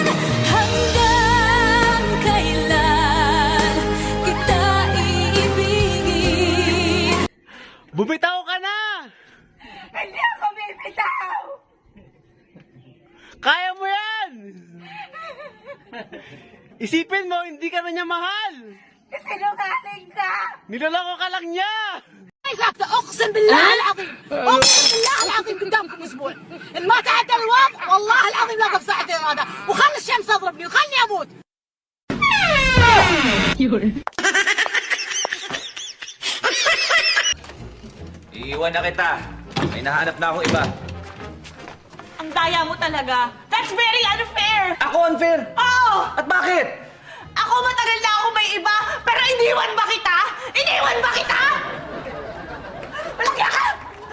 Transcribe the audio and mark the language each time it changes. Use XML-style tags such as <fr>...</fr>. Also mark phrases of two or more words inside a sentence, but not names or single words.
<tl>Hanggang kailan kita iibigin? Bumitaw ka na! Hindi ako bibitaw! Kaya mo yan! Isipin mo, hindi ka na niya mahal! Sinungaling ka! Niloloko ka lang niya!</tl> <ar>اقسم بالله العظيم اقسم بالله العظيم قدامكم اسبوع ان ما تعدى الوقت والله العظيم لا بساعتين هذا وخلي الشمس تضربني وخلني اموت.</ar> <tl>Iiwan na kita. May nahanap na akong iba. Ang daya mo talaga.</tl> <en>That's very unfair!</en> <tl>Ako unfair? Oh! At bakit? Ako matagal na ako may iba, pero iniwan ba kita? Iniwan ba kita? Walang yaka!</tl>